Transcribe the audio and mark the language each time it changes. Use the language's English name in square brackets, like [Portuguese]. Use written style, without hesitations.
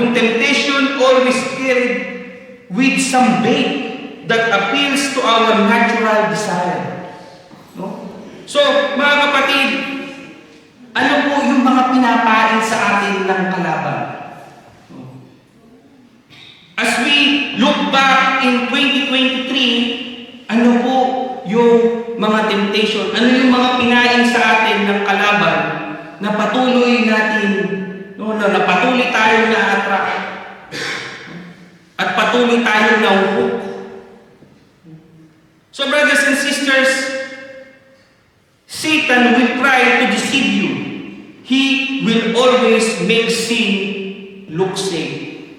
[English] Yung temptation always carried with some bait that appeals to our natural desire. No? [Filipino] So, mga kapatid, ano po yung mga pinapain sa atin ng kalaban? No? [English] As we look back in 2023, [Filipino] ano po yung mga [English] temptation? [Filipino] Ano yung mga pinain sa atin ng kalaban na patuloy natin, no, na patuloy tayo na attract at patuloy tayo na uhok? [English] So brothers and sisters, Satan will try to deceive you. He will always make sin look safe.